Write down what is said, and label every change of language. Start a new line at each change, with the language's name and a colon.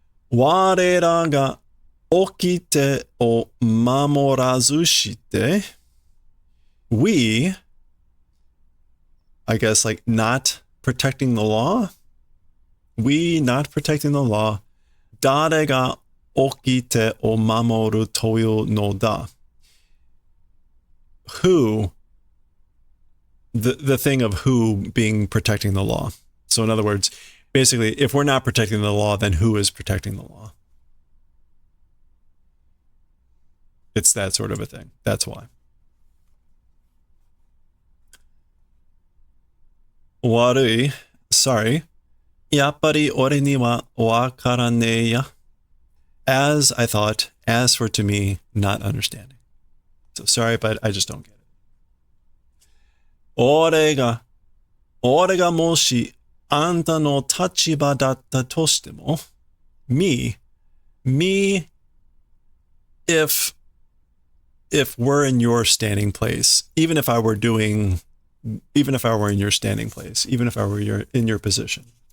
Japanese: 我らが掟を守らずして
English: we, I guess, like not protecting the law. We not protecting the law.
Japanese: 誰が掟を守るというのだ?
English: Who, the thing of who being protecting the law. So in other words, basically, if we're not protecting the law, then who is protecting the law? It's that sort of a thing. That's why.
Japanese: 悪い
English: sorry.
Japanese: やっぱり俺にはわからねえや.
English: As I thought, as for to me, not understanding. So sorry, but I just don't get it.
Japanese: 俺がもしあんたの立場だったとしても
English: me, if we're in your standing place, even if I were in your standing place, even if I were in your position.